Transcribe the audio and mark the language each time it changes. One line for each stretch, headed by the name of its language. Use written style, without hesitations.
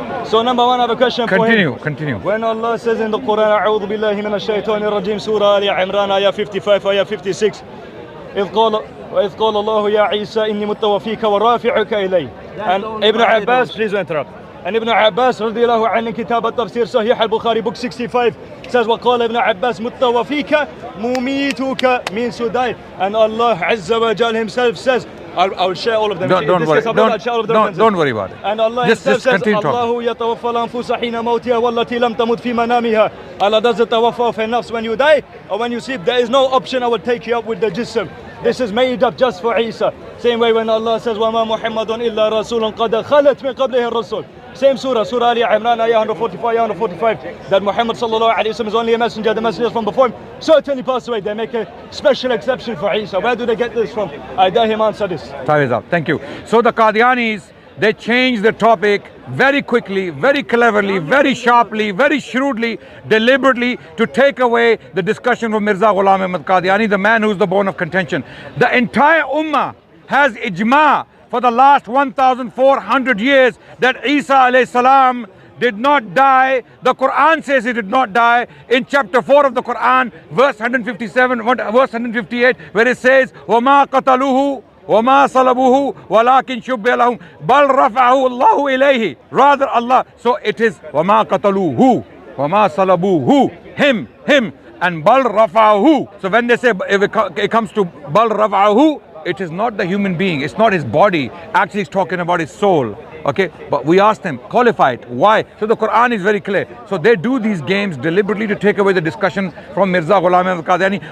English: So number one, I have a question for him. Continue. When Allah says in the Quran,
Arabic: A'udhu billahi minash shaitanir rajim,
English: Surah Ali Imran, ayah 55, ayah 56,
Arabic: وإذ قال الله يا عيسى إني متوفيك ورافعك إلي.
English: And Ibn Abbas, please don't interrupt. And Ibn Abbas
Arabic: رضي الله عنه كتاب التفسير صحيح البخاري
English: book 65 says
Arabic: وقال ابن عباس متوفيك مميتك
English: means to die. And Allah Azza wa Jal himself says, I'll share all of them. Don't worry. Don't worry about it. And Allah himself says,
Arabic: الله يتوفى الأنفس حين موتها والتي لم تمت في منامها.
English: Allah does the tawaffa of her nafs when you die or when you sleep. There is no option I will take you up with the jism. This is made up just for Isa. Same way when Allah says
Arabic: وَمَا مُحَمَّدٌ إِلَّا رَسُولٌ قَدْ خَلَتْ مِنْ قَبْلِهِ الرُّسُلُ.
English: Same surah, Surah Ali Imran, ayah 145, ayah 145, that Muhammad sallallahu alayhi wa sallam is only a messenger. The messengers from before him certainly passed away. They make a special exception for Isa. Where do they get this from? I dare him answer this. Time is up. Thank you. So the Qadianis, they changed the topic very quickly, very cleverly, very sharply, very shrewdly, deliberately to take away the discussion from Mirza Ghulam Ahmad Qadiani, the man who's the bone of contention. The entire Ummah has ijma for the last 1,400 years that Isa alayhi salam did not die. The Quran says he did not die. In chapter 4 of the Quran, verse 157, verse 158, where it says,
Arabic: وَمَا قَتَلُوهُ وَمَا صَلَبُوهُ وَلَكِنْ شُبِّهَ لَهُمْ بَلْ رَفَعَهُ اللَّهُ إِلَيْهِ.
English: Rather Allah. So it is
Arabic: وَمَا قَتَلُوهُ وَمَا صَلَبُوهُ.
English: Him. And
Arabic: بَلْ رَفَعَهُ.
English: So when they say, if it comes to
Arabic: بَلْ رَفَعَهُ,
English: it is not the human being. It's not his body. Actually, it's talking about his soul. Okay, but we asked them, qualify it. Why? So the Quran is very clear. So they do these games deliberately to take away the discussion from Mirza Ghulam Ahmad Qadiani.